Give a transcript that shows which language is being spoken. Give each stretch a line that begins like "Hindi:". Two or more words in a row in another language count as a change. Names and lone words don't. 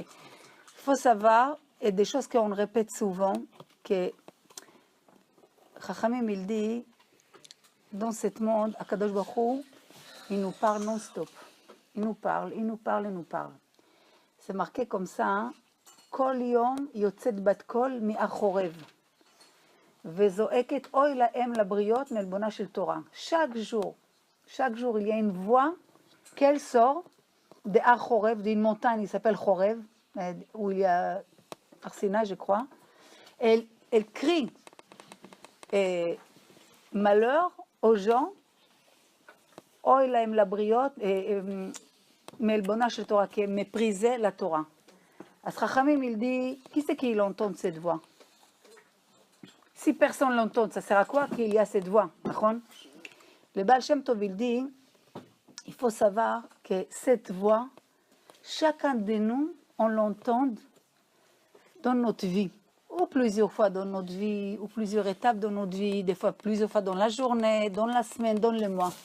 French: Il faut savoir, et des choses qu'on répète souvent, que Chachamim, il dit, dans ce monde,
Hebrew: הקדוש ברוך הוא,
French: il nous parle non-stop. Il nous parle. C'est marqué comme ça, hein?
Hebrew: כל יום יוצאת בת קול מחורב. וזועקת אוי להם לבריות מעלבונה של תורה.
French: Chaque jour, il y a une voix qu'elle sort de Chorev, d'une montagne, il s'appelle Chorev, où il y a Arsina, je crois. Elle crie malheur aux gens,
Hebrew: אוי להם לבריות, מעלבונה של תורה,
French: qui méprisait la Torah. À Chachamim, il dit, qui c'est qui l'entend cette voix? Si personne l'entend, ça sert à quoi qu'il y a cette voix? Le Baal Shem Tov, il dit, il faut savoir que cette voix, chacun de nous, on l'entend dans notre vie, ou plusieurs fois dans notre vie, ou plusieurs étapes dans notre vie, des fois plusieurs fois dans la journée, dans la semaine, dans le mois.